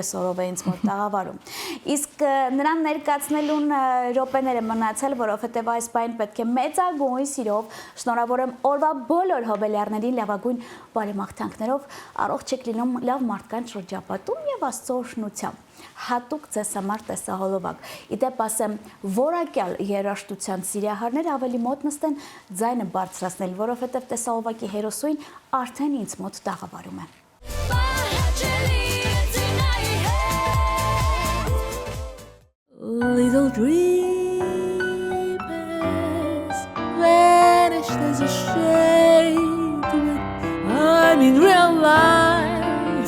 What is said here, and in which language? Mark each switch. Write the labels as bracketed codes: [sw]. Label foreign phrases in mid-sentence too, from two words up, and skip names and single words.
[hy] այսօրով է ինձ մոտ տաղավարում։ Իսկ նրան ներկայացնելուն րոպեները մնացել, որովհետեւ այս բան պետք է մեծագույն սիրով շնորհավորեմ օրվա բոլոր հոբելյարներին լավագույն բարեմաղթանքներով, առողջ եք լինում, լավ մարդկանց շրջապատում եւ Աստծո օրհնությամբ։ Հատուկ ձեզ համար տեսահոլովակ։ Իդեպ ասեմ, որակյալ երաժշտության սիրահարները ավելի մոտ նստեն ձայնը բարձրացնել, որովհետև տեսահոլովակի հերոսուին արդեն ինձ մոտ տաղավարում է։ [en] Little dreamers vanished as a shade when I'm in real life.